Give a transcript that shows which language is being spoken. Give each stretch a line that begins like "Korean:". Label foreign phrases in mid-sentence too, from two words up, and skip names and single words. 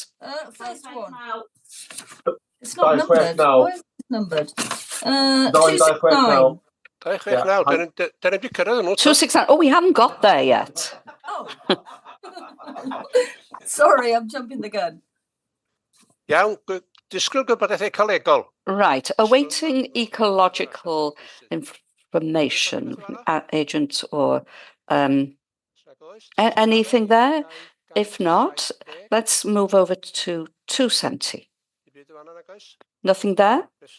English: First one. It's not numbered. Why is it numbered? 269. 269. Oh, we haven't got there yet. Oh. Sorry, I'm jumping the gun.
Welsh: Iawn, disgwyl gwybodaeth ecolegol.
English: Right, awaiting ecological information, agent or anything there? If not, let's move over to 270. Nothing there?